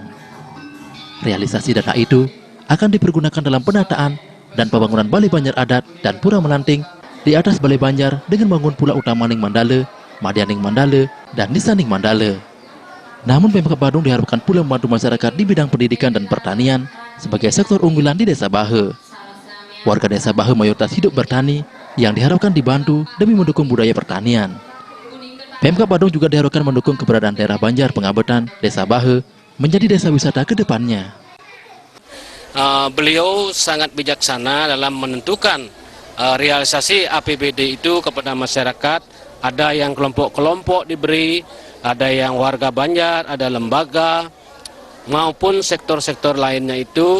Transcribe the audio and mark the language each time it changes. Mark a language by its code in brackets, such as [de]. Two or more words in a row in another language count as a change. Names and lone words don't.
[id] Realisasi dana itu akan dipergunakan dalam penataan dan pembangunan Balai Banjar Adat dan Pura Melanting di atas Balai Banjar dengan membangun Pula Utamaning Mandale, Madianing Mandale, dan Nisaning Mandale. Namun Pemkab Badung diharapkan pula membantu masyarakat di bidang pendidikan dan pertanian sebagai sektor unggulan di Desa Bahe. Warga Desa Bahe mayoritas hidup bertani yang diharapkan dibantu demi mendukung budaya pertanian. Pemkab Badung juga diharapkan mendukung keberadaan daerah Banjar Pengabetan Desa Bahe menjadi desa wisata ke depannya. Beliau sangat bijaksana dalam menentukan realisasi APBD itu kepada masyarakat. Ada yang kelompok-kelompok diberi, ada yang warga Banjar, ada lembaga, maupun sektor-sektor lainnya itu.